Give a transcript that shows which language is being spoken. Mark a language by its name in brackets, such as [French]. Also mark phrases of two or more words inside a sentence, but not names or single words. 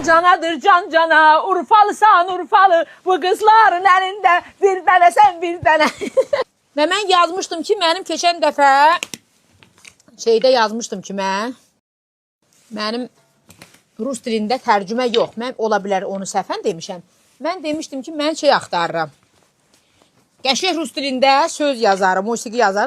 [Turkish] canadır can cana, Urfalısan Urfalı, bu kızların elinde bir tane sen bir tane. [Azerbaijani] Ve mən yazmışdım ki, mənim keçən dəfə şeydə yazmışdım ki, mənim rus dilində tərcümə yox. Mən ola bilər onu səhvən demişəm. Mən demişdim ki, mən şey axtarıram. Qəşəng rus dilində söz yazarım, musiqi yazarım.